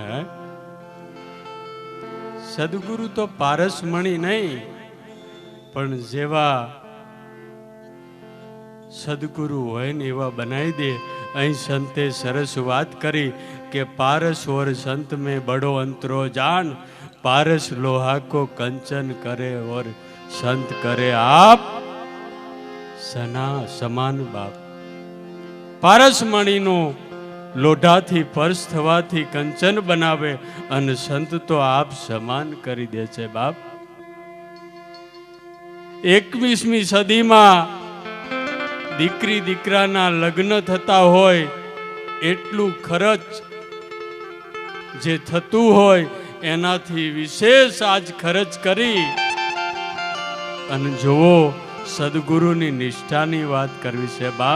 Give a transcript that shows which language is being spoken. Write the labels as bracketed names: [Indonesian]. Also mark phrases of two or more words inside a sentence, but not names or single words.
[Gujarati] હે સદગુરુ તો પારસમણી નહીં પણ જેવા સદગુરુ હોય ને એવા બનાવી દે। અહીં સંતે સરસ વાત કરી કે [Hindi] पारस और संत में बड़ो अंतरो जान। पारस लोहा को कंचन करे और संत करे आप सना समान बाप। [Gujarati] પારસમણીનું લોઢાથી પર્સ થવાથી કંચન બનાવે અને સંત તો આપ સમાન કરી દે છે બાપ. 21મી સદીમાં દીકરી દીકરાના લગ્ન થતા હોય એટલું ખર્ચ જે થતું હોય એનાથી વિશેષ આજ ખર્ચ કરી અને જુઓ સદગુરુની નિષ્ઠાની વાત કરવી છે બાપ.